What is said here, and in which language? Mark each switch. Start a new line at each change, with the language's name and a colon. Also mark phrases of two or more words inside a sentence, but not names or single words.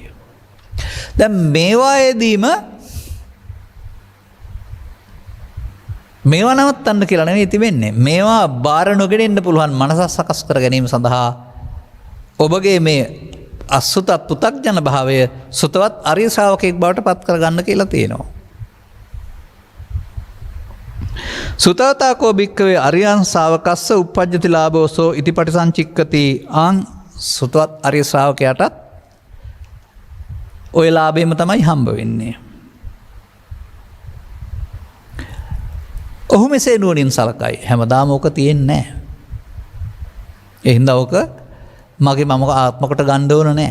Sinhala: දැන් මේවායේදීම මේවා නවත්තන්න කියලා නෙවෙයි තිබෙන්නේ. මේවා බාර නොගෙන ඉන්න පුළුවන් මනස සකස් කර ගැනීම සඳහා ඔබගේ මේ අසුත පෘථග්ජන භාවය සුතවත් ආර්ය ශ්‍රාවකයෙක් බවට පත් කරගන්න කියලා තියෙනවා.
Pali: සුතවතාකෝ භික්ඛවේ අරියං ශාවකස්ස uppajjati ලාභෝසෝ ඉති පටිසංචික්කති
Sinhala: ආං සුතවත් ආර්ය ශ්‍රාවකයාටත් ඔය ලාභෙම තමයි හම්බ වෙන්නේ.
Pali: ඔහු මෙසේ නුවණින් සලකයි. හැමදාම ඕක තියෙන්නේ නැහැ. ඒ හින්දා ඕක මගේ මම ආත්මකට ගන්න ඕන නැහැ.